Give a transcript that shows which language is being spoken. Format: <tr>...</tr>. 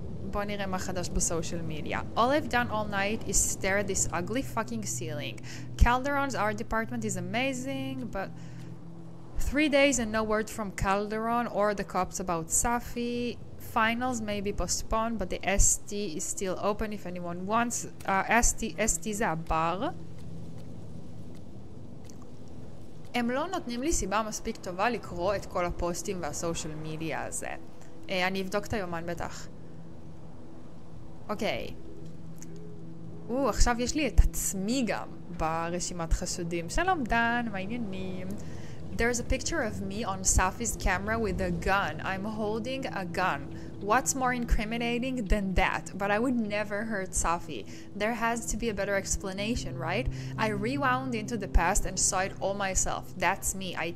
<he>בוא נראה מה חדש בסושיאל מדיה.</he> <en>All I've done all night is stare at this ugly fucking ceiling. Calderon's art department is amazing, but 3 days and no word from Calderon or the cops about Safi. Finals may be postponed, but the ST is still open if anyone wants.</en> <he>ST זה הבר. הם לא נותנים לי סיבה מספיק טובה לקרוא את כל הפוסטים והסושיאל מדיה הזה. אני אבדוק את היומן בטח. אוקיי. עכשיו יש לי את עצמי גם ברשימת חשודים. שלום דן, מה העניינים?</he> <en>There's a picture of me on Safi's camera with a gun. I'm holding a gun. What's more incriminating than that? But I would never hurt Safi. There has to be a better explanation, right? I rewound into the past and saw it all myself. That's me.</en>